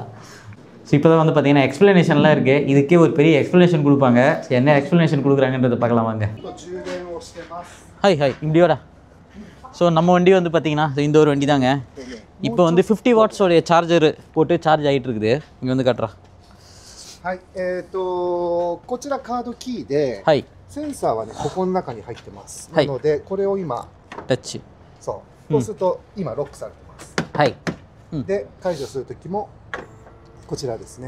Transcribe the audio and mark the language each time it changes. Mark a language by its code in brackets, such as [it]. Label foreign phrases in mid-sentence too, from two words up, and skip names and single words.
[ta] ஸோ இப்போ தான் வந்து பார்த்திங்கன்னா எக்ஸ்ப்ளனேஷன்லாம் இருக்குது. இதுக்கே ஒரு பெரிய எக்ஸ்ப்ளனேஷன் கொடுப்பாங்க. என்ன எக்ஸ்ப்ளனேஷன் கொடுக்குறாங்கன்றதை பார்க்கலாம் வாங்க. ஹாய் இப்படியோடா. ஸோ நம்ம வண்டி வந்து பார்த்திங்கன்னா இந்த ஒரு வண்டி தாங்க. இப்போ வந்து 50 வாட்ஸோடைய சார்ஜர் போட்டு சார்ஜ் ஆகிட்டு இருக்குது. இங்கே வந்து காட்டுறா. [ja] はい、こちらカードキーで、はい、センサーはね、ここの中に入ってます。なので、これを今、タッチ。そう。そうすると、今、ロックされてます。はい。で、解除するときも、こちらですね。